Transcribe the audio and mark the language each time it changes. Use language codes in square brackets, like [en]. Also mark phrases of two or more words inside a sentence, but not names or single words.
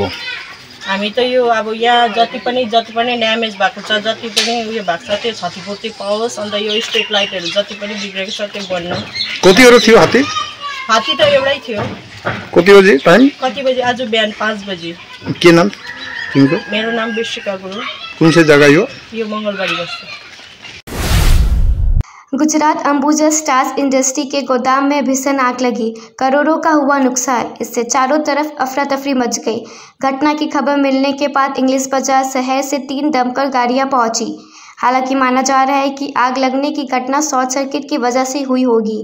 [ne] हामी त यो अब यहाँ जति पनि ड्यामेज भएको छ, जति पनि उयो भएको छ त्यो क्षतिपूर्ति पाओस्। अन्त यो स्ट्रिट लाइटहरू जति पनि बिग्रेको छ त्यो बन्नु। कतिवटा थियो हात्ती? हात्ती त एउटै थियो। कति बजे टाइम? कति बजे? आज बिहान 5 बजे। के नाम तिम्रो? मेरो नाम विश्विका गुरु। कुन चाहिँ जग्गा यो? यो मङ्गलबाडी बस्ती। [hi] गुजरात अंबुजा स्टार्स इंडस्ट्री के गोदाम में भीषण आग लगी, करोड़ों का हुआ नुकसान। इससे चारों तरफ अफरा तफरी मच गई। घटना की खबर मिलने के बाद इंग्लिश बाजार शहर से 3 दमकल गाड़ियां पहुंची। हालांकि माना जा रहा है कि आग लगने की घटना [en] short circuit [hi] की वजह से हुई होगी।